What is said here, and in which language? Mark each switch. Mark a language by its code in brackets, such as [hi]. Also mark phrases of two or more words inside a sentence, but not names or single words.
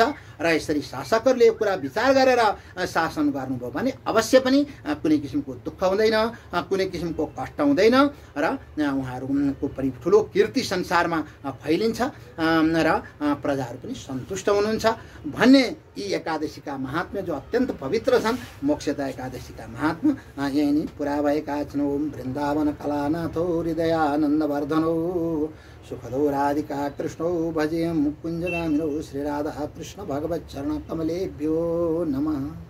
[ne] र यसरी शासकहरूले यो कुरा विचार गरेर शासन गर्नुभयो भने अवश्य पनि कुनै किसिमको दुःख हुँदैन, कुनै किसिमको कष्ट हुँदैन र उहाँहरूको पनि ठुलो कीर्ति संसारमा फैलिन्छ र प्रजाहरू पनि सन्तुष्ट हुनुहुन्छ भन्ने यी एकादशीका महात्म्य जो अत्यन्त पवित्र छन्, मोक्षदा एकादशीका महात्म्य यही नै पुरा भएका छन्। [sa] ओम वृन्दावन कलानाथो हृदयानन्दवर्धनो सुखदो राधिका कृष्णो भजे मुकुञ्जगामिनो श्रीराधा कृष्ण भगवच्चरण कमलेभ्यो नमः।